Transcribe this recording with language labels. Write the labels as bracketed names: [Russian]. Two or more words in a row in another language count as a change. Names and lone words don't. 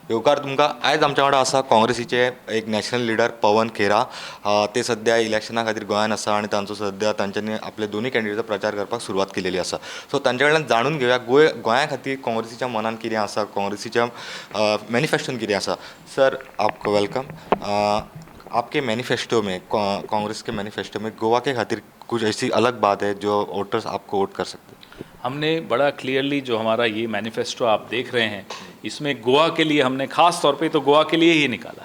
[Konkani] येवकार तुमकां आयज आमच्या वांगडा आसा काँग्रेसीचे एक [English] national leader [Konkani] पवन खेरा. ते सध्या इलेक्शना खातीर गोंयांत आसा आनी तांचो सध्या तांच्यांनी आपले दोनूय कॅन्डिडेटचो प्रचार करपाक सुरवात केलेली आसा. सो तांचे कडल्यान जाणून घेवया गोंया खातीर काँग्रेसीच्या मनान कितें आसा, काँग्रेसीच्या मॅनिफेस्टोन कितें आसा. [Hindi] सर आपको वेलकम. आपके मैनिफेस्टो में कांग्रेस के मैनिफेस्टो में गोवा के खातिर कुछ ऐसी अलग बात है जो वोटर्स आपको वोट कर सकते हैं. हमने बड़ा क्लियरली जो हमारा ये मैनिफेस्टो आप देख रहे हैं, इसमें गोवा के लिए हमने ख़ास तौर पे तो गोवा के लिए ही निकाला.